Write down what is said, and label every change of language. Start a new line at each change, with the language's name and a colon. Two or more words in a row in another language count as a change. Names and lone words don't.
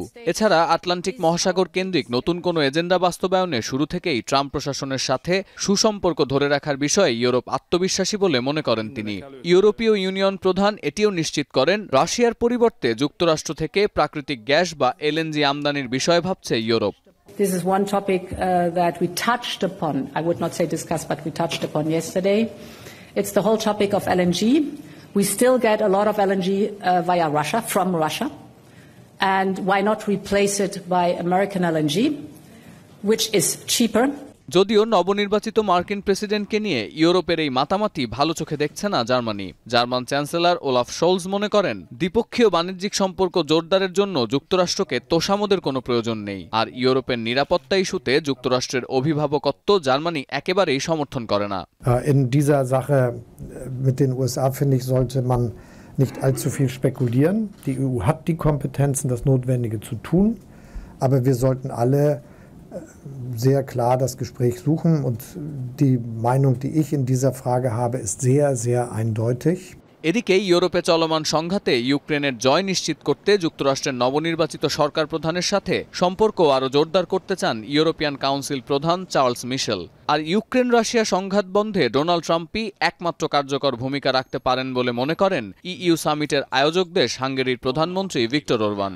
Bangla: এছাড়া আটলান্টিক মহাসাগর কেন্দ্রিক নতুন কোনো এজেন্ডা বাস্তবায়নে শুরু থেকেই ট্রাম্প প্রশাসনের সাথে সুসম্পর্ক ধরে রাখার বিষয়ে ইউরোপ আত্মবিশ্বাসী বলে মনে করেন তিনি। ইউরোপীয় ইউনিয়ন প্রধান এটিও নিশ্চিত করেন, রাশিয়ার পরিবর্তে যুক্তরাষ্ট্র থেকে প্রাকৃতিক গ্যাস বা এলএনজি আমদানির বিষয়ে ভাবছে ইউরোপ।
English: This is one topic that we touched upon. I would not say discussed, but we touched upon yesterday. It's the whole topic of LNG. We still get a lot of LNG via Russia, from Russia. And why not replace it by American LNG, which is cheaper?
Bangla: যদিও নবনির্বাচিত মার্কিন প্রেসিডেন্টকে নিয়ে ইউরোপের এই মাতামাতি ভালো চোখে দেখছে না জার্মানি। জার্মান চ্যান্সেলর ওলাফ শোলজ মনে করেন, দ্বিপক্ষীয় বাণিজ্যিক সম্পর্ক জোরদারের জন্য যুক্তরাষ্ট্রকে তোষামোদের কোনো প্রয়োজন নেই। আর ইউরোপের নিরাপত্তা ইস্যুতে যুক্তরাষ্ট্রের অভিভাবকত্ব জার্মানি একেবারেই সমর্থন করে না।
German: In dieser Sache mit den USA, finde ich, sollte man nicht allzu viel spekulieren. Die EU hat die Kompetenzen, das Notwendige zu tun, aber wir sollten alle sehr klar das Gespräch suchen und die Meinung, die ich in dieser Frage habe, ist sehr, sehr eindeutig.
Bangla: এদিকে ইউরোপে চলমান সংঘাতে ইউক্রেনের জয় নিশ্চিত করতে যুক্তরাষ্ট্রের নবনির্বাচিত সরকার প্রধানের সাথে সম্পর্ক আরও জোরদার করতে চান ইউরোপিয়ান কাউন্সিল প্রধান চার্লস মিশেল। আর ইউক্রেন রাশিয়া সংঘাত বন্ধে ডোনাল্ড ট্রাম্পই একমাত্র কার্যকর ভূমিকা রাখতে পারেন বলে মনে করেন ইইউ সামিটের আয়োজক দেশ হাঙ্গেরির প্রধানমন্ত্রী ভিক্টর ওরবান।